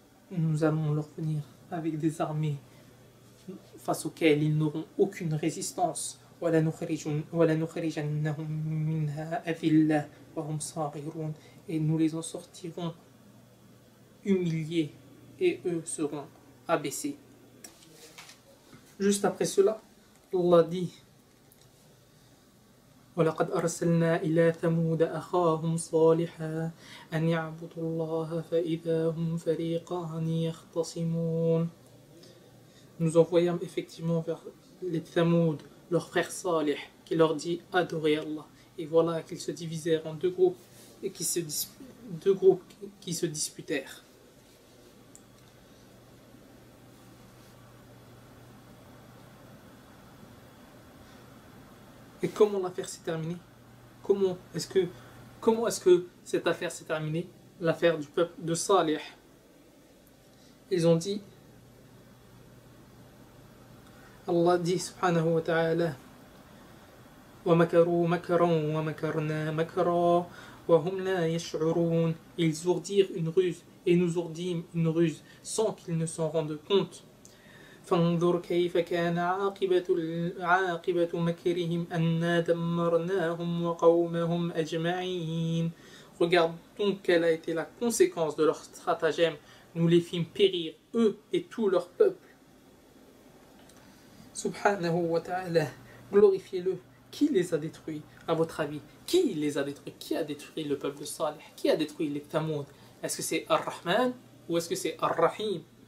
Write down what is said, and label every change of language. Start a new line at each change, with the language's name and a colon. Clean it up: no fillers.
French: Nous allons leur venir avec des armées face auxquelles ils n'auront aucune résistance.
Arabic: وَلَنُخْرِجَنَّهُمْ مِنْهَا أَذِلَّةً وَهُمْ صَاغِرُونَ.
French: Et nous les en sortirons humiliés et eux seront abaissés. Juste après cela, Allah dit
Arabic: وَلَقَدْ أَرْسَلْنَا إِلَى ثَمُودَ أَخَاهُمْ صَالِحًا أَنْ يَعْبُدُوا اللَّهَ فَإِذَا هُمْ فَرِيقَانِ يَخْتَصِمُونَ.
French: Nous envoyons effectivement vers les Thamoud, leur frère Salih, qui leur dit adorez Allah. Et voilà qu'ils se divisèrent en deux groupes qui se disputèrent. Et comment l'affaire s'est terminée? Comment est-ce que cette affaire s'est terminée? L'affaire du peuple de Salih. Ils ont dit, Allah dit subhanahu wa ta'ala,
Arabic: وَمَكَرُوا مَكَرًا وَمَكَرْنَا مَكَرًا وَهُمْ لَا يَشْعُرُونَ.
French: Ils ourdirent une ruse et nous ourdîmes une ruse sans qu'ils ne s'en rendent compte.
Arabic: فانظر كيف كان عاقبة مكرهم أنا دمرناهم وقومهم أجمعين.
French: Regarde donc quelle a été la conséquence de leur stratagème. Nous les fîmes périr, eux et tout leur peuple. Subhanahu wa ta'ala, glorifiez-le. Qui les a détruits, à votre avis? Qui les a détruits? Qui a détruit le peuple de Salih? Qui a détruit les Thamoud? Est-ce que c'est Ar-Rahman ou est-ce que c'est Ar-Rahim?